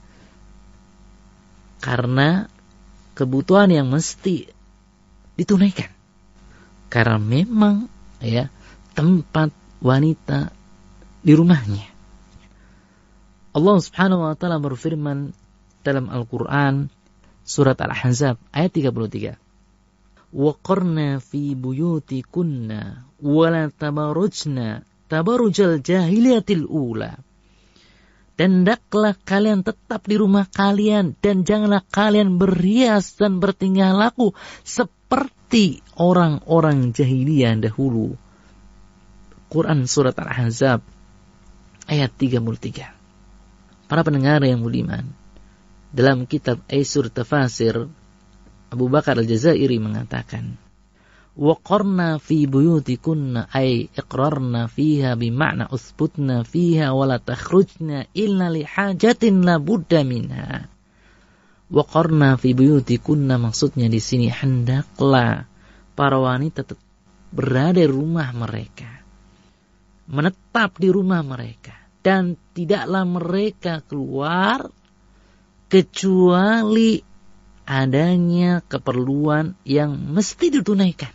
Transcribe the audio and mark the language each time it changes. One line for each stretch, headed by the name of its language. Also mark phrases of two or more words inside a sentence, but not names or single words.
Indonesian: Karena kebutuhan yang mesti ditunaikan. Karena memang ya tempat wanita di rumahnya. Allah
Arabic: سبحانه وتعالى
Indonesian: berfirman dalam Al-Qur'an surat Al-Ahzab ayat 33.
Arabic: وقرن في بيوتكن ولا تبرجن تبرج الجاهلية الأولى.
Indonesian: Dan hendaklah kalian tetap di rumah kalian dan janganlah kalian berhias dan bertingkah laku seperti orang-orang jahiliyah dahulu. Quran surat Al-Ahzab ayat 33. Para pendengar yang budiman, dalam kitab Aisur Tafasir, Abu Bakar Al-Jazairi mengatakan,
Arabic: وقرن في بيوتكن أي اقررن فيها بمعنى اثبتن فيها ولا تخرجن إلا لحاجة لا بد منها. وقرن في بيوتكن
Indonesian: maksudnya di sini hendaklah para wanita tetap berada di rumah mereka, menetap di rumah mereka, dan tidaklah mereka keluar kecuali adanya keperluan yang mesti ditunaikan.